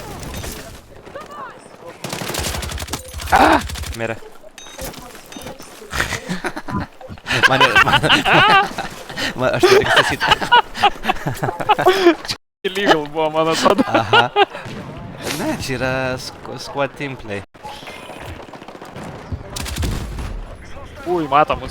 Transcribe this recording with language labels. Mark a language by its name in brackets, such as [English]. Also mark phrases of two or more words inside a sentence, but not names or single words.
[Lithuanian] Mirė. Aš turiu tik stasyti. Illegal buvo, man atrodo. Aha. Ne, čia yra [English] squad team play. [Lithuanian] Ui, matomus.